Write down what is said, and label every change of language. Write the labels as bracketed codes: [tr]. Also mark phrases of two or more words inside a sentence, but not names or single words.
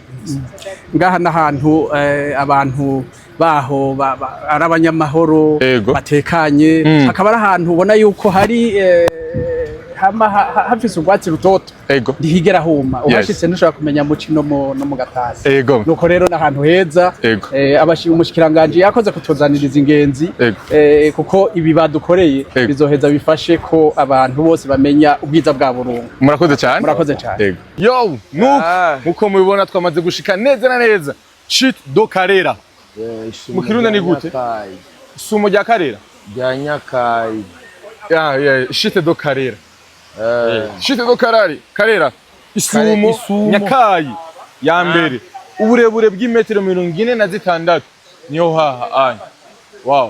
[rn] ngaha n'ahantu abantu baho ari abanyamahoro batekanye hakaba ari ahantu ubona yuko hari hafise urwatsi rutoto ntihigera huma uhashitse ntushobora kumenya muci no mu gatasi nuko rero n'ahantu heza umushikiranganje yakoze kutuzaniriza ingenzi kuko ibi badukoreye bizoheza bifashe ko abantu bose bamenya ubwiza bwa Burunga murakoze cyane yo nuko mubibona twamaze gushika neza na neza Chute do Karera mu Kirundi ni gute sumo rya Karera rya Nyakayi Chute do Karera Chute do Karera isumo Nyakayi ya mbere uburebure bw'imetero 46 niyo haha wow